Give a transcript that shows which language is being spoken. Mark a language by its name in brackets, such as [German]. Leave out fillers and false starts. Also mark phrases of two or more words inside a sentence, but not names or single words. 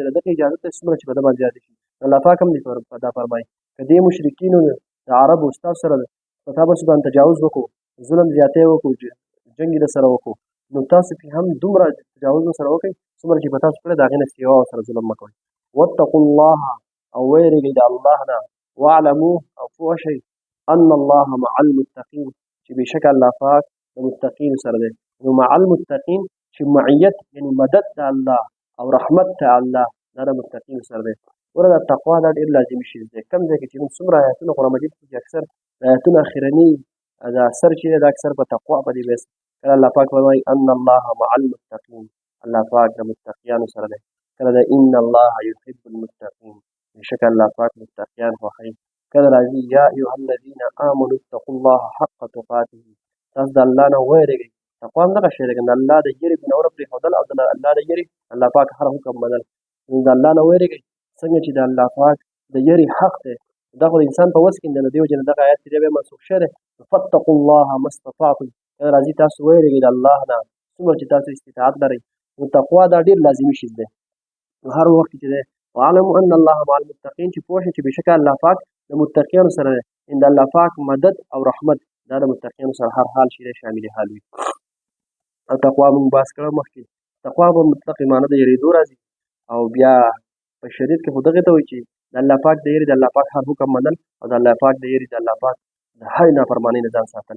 [Pashto] د دغې اجازت دی څومره چې په ده باندې زیاتې شي. الله پاک هم دا فرمایي که دې مشرکینو د عربو ستاسو سره په تا باندې باندې تجاوز وکړو ظلم زیاتی وکړو جنګ یې درسره وکړو نو تاسو پرې هم دومره تجاوز ورسره وکړئ څومره چې په تاسو کړی د هغې نه سیوا ورسره ظلم مه کوئ. [Arabic] واتقوا الله [Pashto] او ویرېږئ د الله نه واعلموا او پوه شئ [Arabic] ان الله مع المتقین [Pashto] چې بېشکه الله پاک د متقینو سره دی. نو [Arabic] مع المتقین [Pashto] چې معیت یعنې مدد د الله او رحمت د الله دا د متقینو سره دی. ګوره دا تقوا دا ډېر لازمي شی دی. کوم ځای کې چې موږ څومره آیتونه قرآن مجید کې اکثر د آیتونه اخرني دا اثر چې دی دا اکثر په تقوا په دې بیس کله الله پاک فرمایي [Arabic] ان الله مع المتقین [Pashto] الله پاک د متقیانو سره دی. کله د [Arabic] ان الله یحب المتقین [Pashto] بېشکه الله پاک متقیان خوښوي. کله راځي [Arabic] یا ایها الذین آمنوا اتقوا الله حق تقاته [Pashto] تاسو د الله نه ویرېږئ. تقوا هم دغه شی دی د الله د یېرې ګناهونه پرېښودل او د الله د یېرې الله پاک هر حکم منل. د الله نه ویرېږئ څنګه چې د الله پاک د یېرې حق دی دا خو د انسان په وس کې نه د دې وجې نه دغه آیت چې دی بیا منسوخ شوی دی. [Arabic] فاتقوا الله ما استطعتم [Pashto] کله راځي تاسو ویرېږئ د الله نه څومره چې تاسو استطاعت لرئ. نو تقوا دا ډېر لازمي شی دی. نو هر وخت چې دی [Arabic] واعلموا ان الله مع المتقین [Pashto] چې پوه شئ چې بېشکه الله پاک د متقیانو سره دی. د الله پاک مدد او رحمت دا د متقیانو سره هر حال چې دی شامل حال وي. او تقوا موږ بحث کړی مخکې تقوا به مطلق معنی د یېرېدو راځي او بیا په شریعت کې خو دغې ته وایي چې د الله پاک د یېرې د الله پاک هر حکم منل او د الله پاک د یېرې د الله پاک د هر نافرمانۍ نه ځان ساتل.